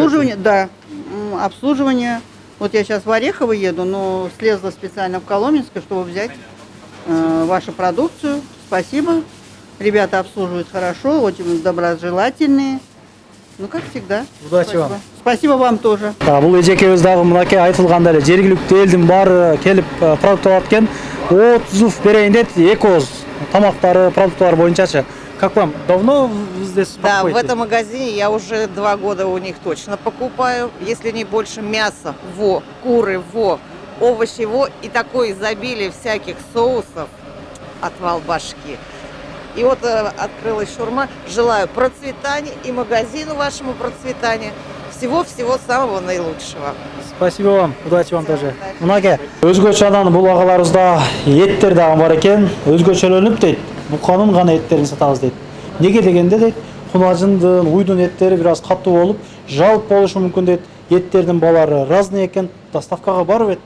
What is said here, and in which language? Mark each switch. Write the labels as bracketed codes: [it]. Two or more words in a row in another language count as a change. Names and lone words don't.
[ru] обслуживание, да. обслуживание. Вот я сейчас в Орехово еду, но слезла специально в Коломенское, чтобы взять вашу продукцию. Спасибо. Ребята обслуживают хорошо, очень доброжелательные. Ну, как всегда. Удачи вам. Спасибо вам тоже. [ky] Бул эжекебиз дагы мынакей айтылгандай эле жергиликтүү элдин баары келип продукт алат экен. Отзыв берейин дейт, эки ооз тамактары, продукттар боюнчачы. [ru] Как вам? Давно вы здесь Да, в покупаете? этом магазине я уже 2 года у них точно покупаю, если не больше мяса, куры, овощи, и такое изобилие всяких соусов, отвал башки. И вот открылась шаурма. Желаю процветания и магазину вашему процветания. Всего-всего самого наилучшего. Спасибо вам, удачи вам тоже. [ky] Мынаке, өзгөчө анан бул агаларыбызда эттер дагы бар экен. Өзгөчөлөнүп дейт. Буканын гана эттерин сатабыз дейт. Неге дегенде дейт, кунажындын, уйдун эттери бир аз катуу болуп, жалп болушу мүмкүн дейт. Эттердин баалары разный экен. Доставкага барбы эттер?